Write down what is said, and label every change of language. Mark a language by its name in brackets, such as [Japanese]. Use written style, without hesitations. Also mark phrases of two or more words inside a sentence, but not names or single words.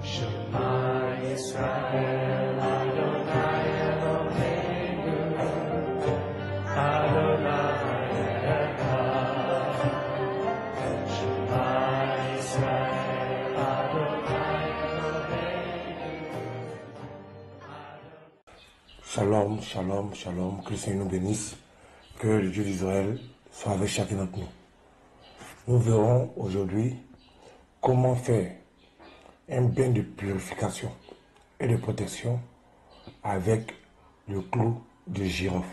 [Hebrew] שמע ישראל אדוני אלוהינו אדוני אחד. שמע ישראל אדוני אלוהינו. שלום שלום שלום, [French] que le Seigneur nous bénisse, que le Dieu d'Israël soit avec chacun d'entre nous. Nous verrons aujourd'hui comment faire un bain de purification et de protection avec le clou de girofle.